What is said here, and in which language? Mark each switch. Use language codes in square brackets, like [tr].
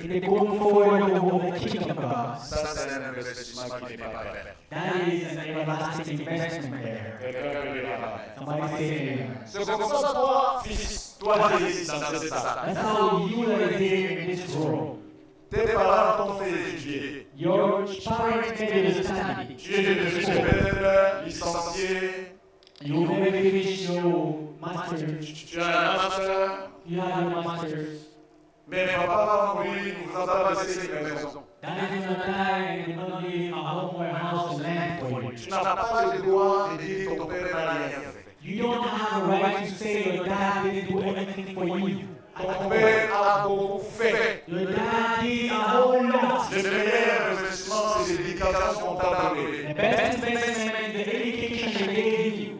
[en] in the going forward of the kingdom of God, [fr] ça c'est un investissement qui n'est pas perdu. [en] that is an everlasting investment there. [fr] Quelqu'un peut dire amen. [en] Somebody say amen. [fr] C'est comme ça, toi, fils, toi, fils, dans cette salle. [en] That's how you are there in this world. [fr] Tes parents t'ont fait étudier. [en] Your parents made you study. [fr] Tu es devenu père, licencié, [en] You may finish your master's. [fr] tu as un master, [en] You have your master's. [fr] mais papa va mourir, il ne vous a pas laissé une maison. [en] That is not die and not leave a home or a house to land for you. [fr] Tu n'as pas le droit de dire que ton père n'a rien fait. [en] You don't have a right to say your dad didn't do anything for you. [fr] Ton père a beaucoup fait. [en] Your dad did a whole lot. [fr] Le meilleur investissement, c'est l'éducation qu'on t'a donnée. [en] The best investment is the education they gave you.